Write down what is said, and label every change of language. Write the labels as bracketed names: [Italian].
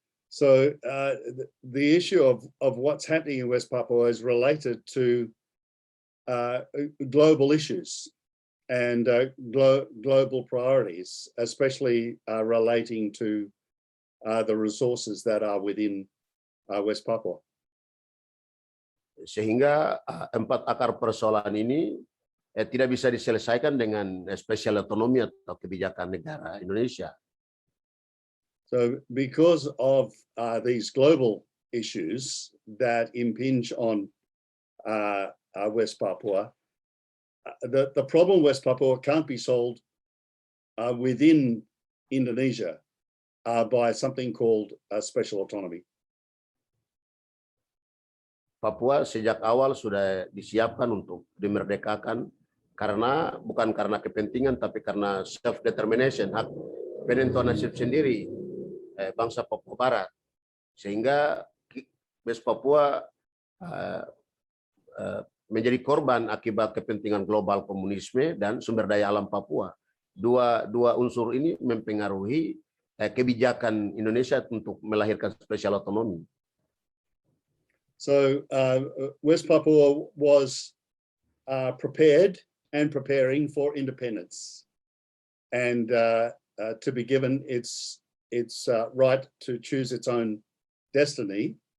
[English] So the issue of what's happening in West Papua is related to global issues and global priorities, especially relating to the resources that are within West Papua. [Indonesian] Sehingga 4 akar persoalan ini tidak bisa diselesaikan dengan special autonomy atau kebijakan negara Indonesia. [English] So because of these global issues that impinge on West Papua, the problem West Papua can't be solved within Indonesia by something called special autonomy. [Indonesian] Papua sejak awal sudah disiapkan untuk dimerdekakan bukan karena kepentingan, tapi karena [English] self determination, [Indonesian] hak penentuan nasib sendiri bangsa Papua Barat, sehingga West Papua menjadi korban akibat kepentingan global komunisme dan sumber daya alam Papua dua unsur ini mempengaruhi kebijakan Indonesia untuk melahirkan special autonomy. [English] So West Papua was prepared and preparing for independence, and to be given its right to choose its own destiny.